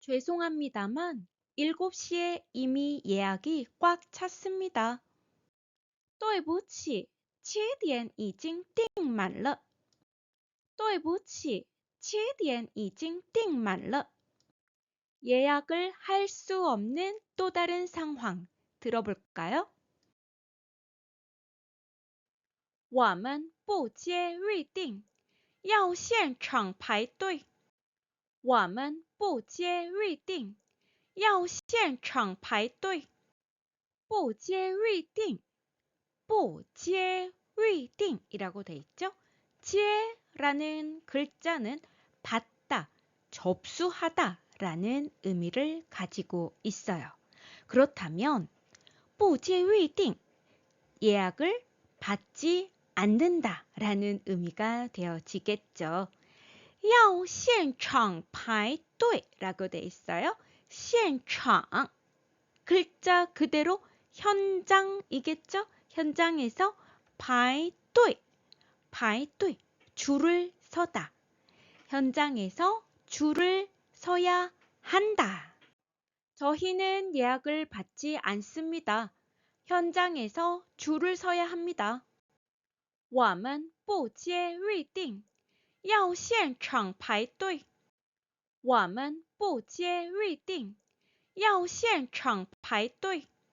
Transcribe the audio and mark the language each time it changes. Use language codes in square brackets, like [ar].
[ko] 죄송합니다만 7시에 이미 예약이 꽉 찼습니다. [zh] 对不起7点已经订满了对不起7点已经订满了 [ko] 예약을 할 수 없는 또 다른 상황 들어볼까요? [zh] 我们不接预订要现场排队我们不接预订要现场排队不接预订不接预订 [ko] 이라고 돼 있죠? 接라는 글자는 받다, 접수하다 라는 의미를 가지고 있어요. 그렇다면 [zh] 不接预订 [ko] 예약을 받지 않는다 라는 의미가 되어지겠죠. [zh] 要现场排队 [ko] 라고 돼 있어요. 现场 글자 그대로 현장이겠죠? 현장에서 排队 줄을 서다. 현장에서 줄을 서야 한다. 저희는 예약을 받지 않습니다. 현장에서 줄을 서야 합니다. [zh] 我们不接预订要现场排队我们不接预订要现场排队